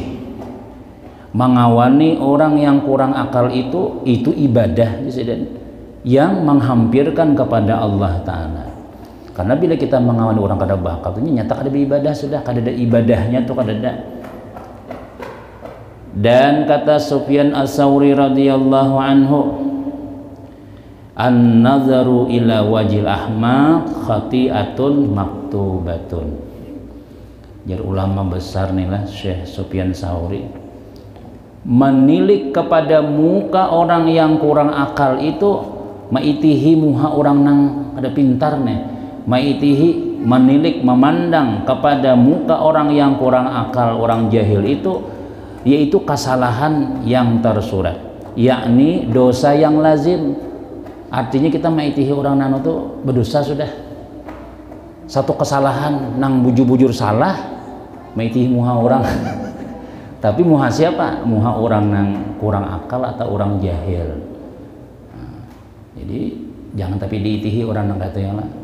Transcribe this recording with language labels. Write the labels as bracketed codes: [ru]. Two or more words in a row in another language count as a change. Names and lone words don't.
[ms] Mengawani orang yang kurang akal itu ibadah yang menghampirkan kepada Allah Ta'ala. [bjn] Karena bila kita mengawani orang kada bakal itu nyata kada beribadah sudah, kada ada ibadahnya tuh kada ada. Dan kata Sufyan Ats-Tsauri [ar] رضي الله عنه, النظر إلى وجه الأحمق خطيئة مكتوبة. [bjn] Jadi ulama besar nih lah Syekh Sufyan Ats-Tsauri, menilik kepada muka orang yang kurang akal itu maitihi muha orang nang ada pintar nih, maitihi menilik memandang kepada muka orang yang kurang akal, orang jahil itu, yaitu kesalahan yang tersurat, yakni dosa yang lazim. Artinya kita maitihi orang nano tuh berdosa sudah, satu kesalahan nang bujur-bujur salah maitihi muha orang tapi muha siapa? Muha orang nang kurang akal atau orang jahil. Nah, jadi jangan tapi diitihi orang nang kata yang lain.